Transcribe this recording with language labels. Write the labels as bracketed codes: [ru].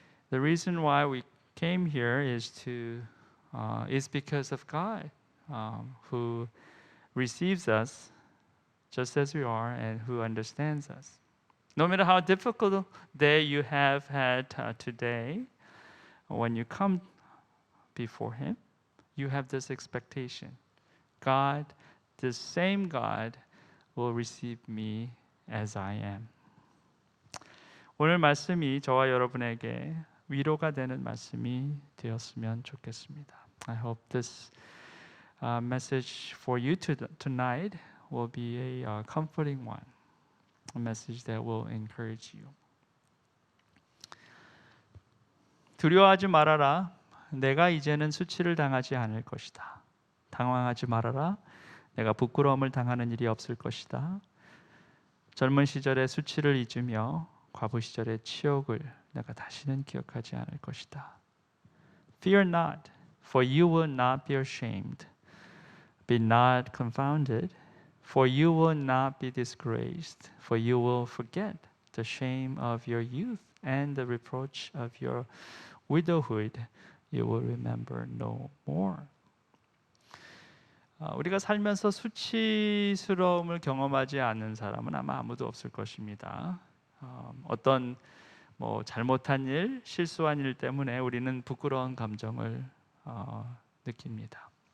[en] The reason why we came here is because of God, who receives us just as we are and who understands us. No matter how difficult day you have had today, when you come before Him, you have this expectation. God, the same God, will receive me as I am. [ko] 오늘 말씀이 저와 여러분에게 위로가 되는 말씀이 되었으면 좋겠습니다. [en] I hope this message for you tonight will be a comforting one, a message that will encourage you. [ko] 두려워하지 말아라. 내가 이제는 수치를 당하지 않을 것이다. 당황하지 말아라. 내가 부끄러움을 당하는 일이 없을 것이다. 젊은 시절의 수치를 잊으며 과부 시절의 치욕을 내가 다시는 기억하지 않을 것이다. [en] Fear not, for you will not be ashamed. Be not confounded, for you will not be disgraced. For you will forget the shame of your youth and the reproach of your widowhood. You will remember no more. [ko] 우리가 살면서 수치스러움을 경험하지 않는 사람은 아마 아무도 없을 것입니다. 어떤 잘못한 일, 실수한 일 때문에 우리는 부끄러운 감정을 느낍니다.